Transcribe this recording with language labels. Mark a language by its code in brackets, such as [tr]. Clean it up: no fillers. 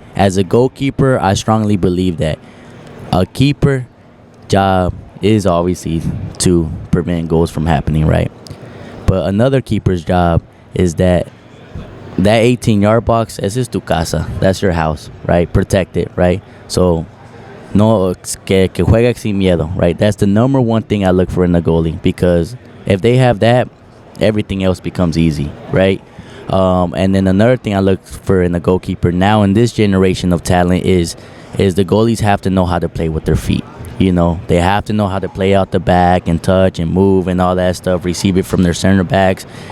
[en] As a goalkeeper, I strongly believe that a keeper job is obviously to prevent goals from happening, right? But another keeper's job is that 18-yard box, [es] esa es tu casa. [en] That's your house, right? Protect it, right? [es] So, no, que juega sin miedo, [en] right? That's the number one thing I look for in a goalie, because if they have that, everything else becomes easy, right? And then another thing I look for in a goalkeeper now in this generation of talent is the goalies have to know how to play with their feet. You know, they have to know how to play out the back and touch and move and all that stuff, receive it from their center backs.